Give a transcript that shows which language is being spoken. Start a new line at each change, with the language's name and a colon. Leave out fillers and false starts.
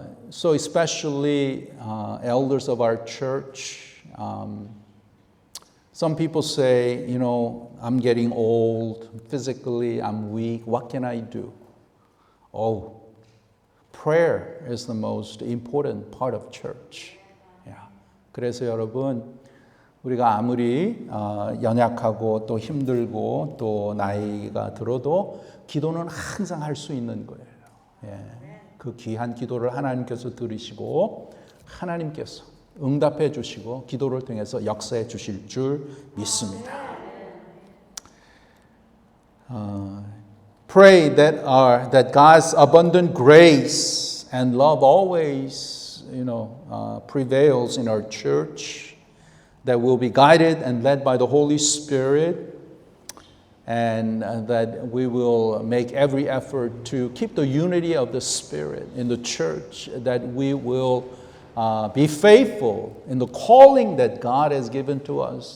English: So especially elders of our church, some people say, you know, I'm getting old, physically I'm weak, what can I do? Oh, prayer is the most important part of church. Yeah.
Korean: 그래서 여러분, 우리가 아무리 연약하고 또 힘들고 또 나이가 들어도 기도는 항상 할 수 있는 거예요. 예. 그 귀한 기도를 하나님께서 들으시고 하나님께서 응답해 주시고 기도를 통해서 역사해 주실 줄 믿습니다.
English: Pray that God's abundant grace and love always, prevails in our church. That we'll be guided and led by the Holy Spirit, and that we will make every effort to keep the unity of the Spirit in the church, that we will be faithful in the calling that God has given to us.